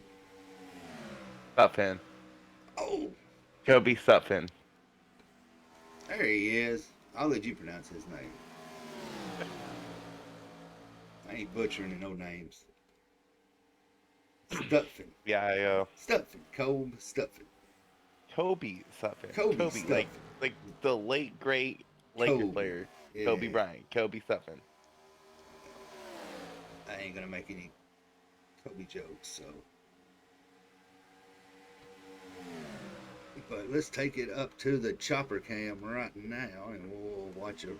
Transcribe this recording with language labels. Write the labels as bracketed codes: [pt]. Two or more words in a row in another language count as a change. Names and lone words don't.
[en] Sutphin. Oh, Kobe Sutphin. there he is. I'll let you pronounce his name. I ain't butchering no names. Stutfin. Yeah, Stutfin. Kobe Stutfin. Kobe Sutphin. Kobe Kobe, Stutfin. like the late great Lakers Kobe. player, Yeah. Kobe Bryant. Kobe Sutphin. I ain't gonna make any Kobe jokes, so. But let's take it up to the chopper cam right now, and we'll watch it.